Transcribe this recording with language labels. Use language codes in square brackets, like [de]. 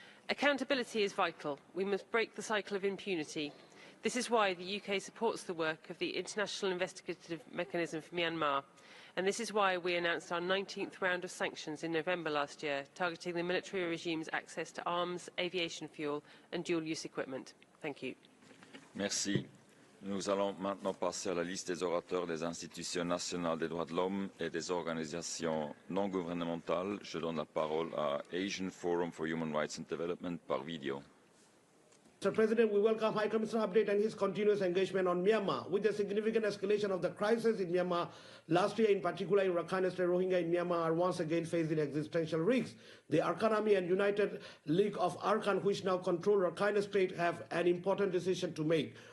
[en] Accountability is vital. We must break the cycle of impunity. This is why the UK supports the work of the International Investigative Mechanism for Myanmar, and this is why we announced our 19th round of sanctions in November last year, targeting the military regime's access to arms, aviation fuel and dual-use equipment. Thank you. [fr] Merci. Nous allons maintenant passer à la liste des orateurs des institutions nationales des droits de l'homme et des organisations non gouvernementales. Je donne la parole à Asian Forum for Human Rights and Development par vidéo. [en] Mr. President, we welcome High Commissioner update and his continuous engagement on Myanmar. With the significant escalation of the crisis in Myanmar last year, in particular in Rakhine State, Rohingya in Myanmar are once again facing existential risks. The Arkan Army and United League of Arkan, which now control Rakhine State, have an important decision to make.